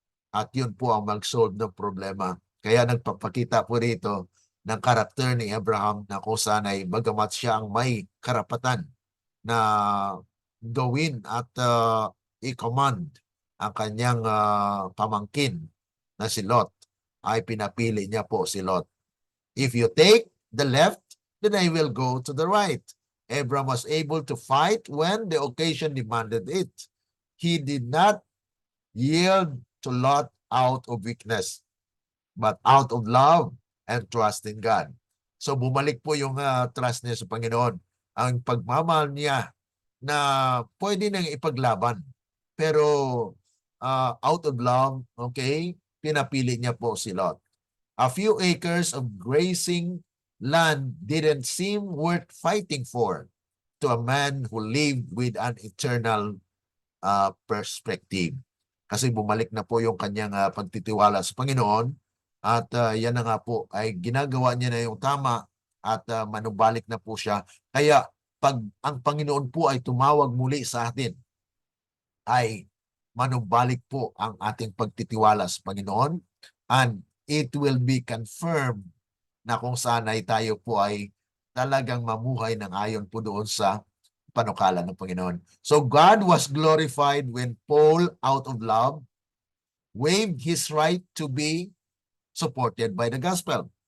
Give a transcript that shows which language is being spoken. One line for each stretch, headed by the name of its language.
Filipino: At yun po ang mag-solve ng problema. Kaya nagpapakita po rito ng karakter ni Abraham na kung saan ay bagamat siya ang may karapatan na gawin at i-command ang kanyang pamangkin na si Lot, ay pinapili niya po si Lot.
English: If you take the left, then I will go to the right. Abraham was able to fight when the occasion demanded it. He did not yield to Lot out of weakness, but out of love and trust in God.
Filipino: So bumalik po yung trust niya sa Panginoon. Ang pagmamahal niya na pwede nang ipaglaban. Pero
English: out of love,
Filipino: okay, pinapili niya po si Lot.
English: A few acres of grazing land didn't seem worth fighting for to a man who lived with an eternal perspective.
Filipino: Kasi bumalik na po yung kanyang pagtitiwala sa Panginoon at yan na nga po ay ginagawa niya na yung tama at manubalik na po siya. Kaya pag ang Panginoon po ay tumawag muli sa atin, ay manubalik po ang ating pagtitiwala sa Panginoon
English: and it will be confirmed
Filipino: na kung saan ay tayo po ay talagang mamuhay ng ayon po doon sa panukala ng Panginoon.
English: So God was glorified when Paul, out of love, waived his right to be supported by the gospel.